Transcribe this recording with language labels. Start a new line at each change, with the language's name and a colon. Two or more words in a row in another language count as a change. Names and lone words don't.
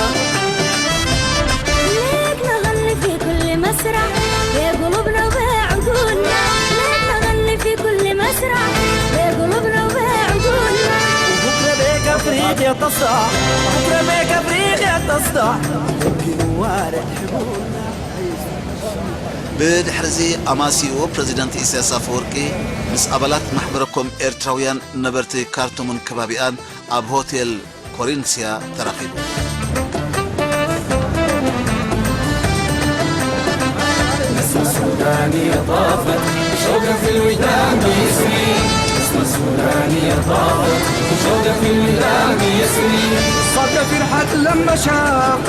Arabic: ليك نغني في كل مسرح بقلوبنا وبعقولنا ليك نغني في كل مسرح بقلوبنا وبعقولنا بكرة بيك أفريقيا تصدع بكرة بيك أفريقيا تصدع يمكن وارد حبولنا
Tigrinya: ብድሕሪ እዚ ኣማሲኡ ፕረዚደንት ኢሳያስ ኣፈወርቂ ምስ ኣባላት ማሕበረኮም ኤርትራውያን ነበርቲ ካርቱምን ከባቢኣን ኣብ ሆቴል ኮሪንስያ ተራኺቡ
Arabic: نسمة السودانية طافت شوقة في الوجدان بيسري نسمة السودانية طافت شوقة في الوجدان بيسري صارت فرحة لما شافت